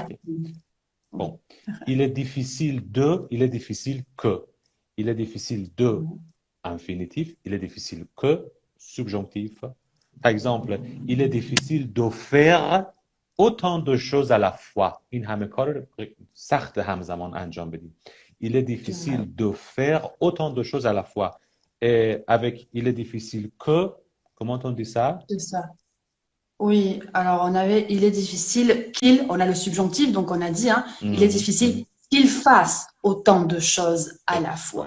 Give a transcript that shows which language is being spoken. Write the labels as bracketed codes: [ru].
[fr] heifke. Oui. Bon. Il est difficile de, il est difficile que. Il est difficile de, infinitif. Il est difficile que, subjonctif. Par exemple, il est difficile de faire autant de choses à la fois. [fa] این همه کار رو سخت همزمان انجام بدیم. [fr] Il est difficile de faire autant de choses à la fois. Et avec il est difficile que, comment on dit ça? C'est ça. Oui, alors il est difficile on a le subjonctif, donc on a dit, hein, il est Mhm, difficile mhm. qu'il fasse autant de choses à la fois.